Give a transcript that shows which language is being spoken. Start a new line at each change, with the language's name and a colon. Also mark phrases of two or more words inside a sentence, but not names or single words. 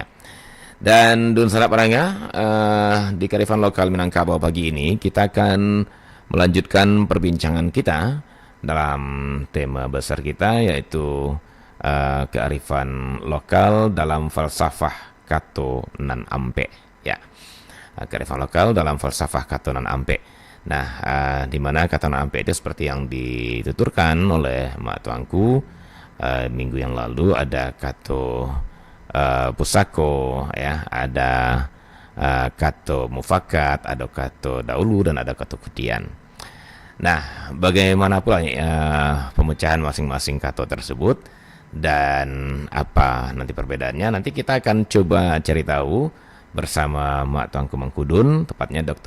Indonesian: Dan Dun Sanak Pandanga, di kearifan lokal Minangkabau pagi ini kita akan melanjutkan perbincangan kita dalam tema besar kita, yaitu kearifan lokal dalam falsafah Kato Nan Ampe ya. Kearifan lokal dalam falsafah Kato Nan Ampe. Nah, di mana Kato Nan Ampe itu seperti yang dituturkan oleh Mak Tuanku minggu yang lalu, ada Kato Pusako ya, ada Kato Mufakat, ada Kato Daulu, dan ada Kato Kudian. Nah, bagaimana pula pemecahan masing-masing kato tersebut dan apa nanti perbedaannya, nanti kita akan coba cari tahu bersama Mak Tuanku Mangkudun, tepatnya Dr.